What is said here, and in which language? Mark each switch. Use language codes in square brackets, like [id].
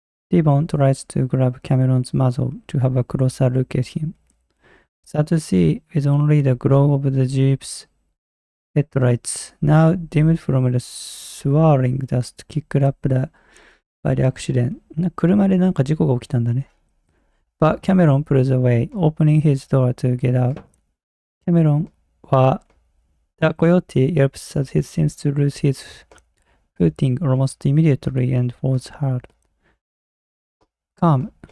[en] Devon tries to grab Cameron's muzzle to have a closer look at him. Sad to see is only the glow of the jeep's headlights, now dimmed from the swirling dust kicked up by the accident. [ja] 車でなんか事故が起きたんだね。 [en] But Cameron pulls away, opening his door to get out. Cameron the coyote yelps as he seems to lose his footing almost immediately and falls hard. Calm.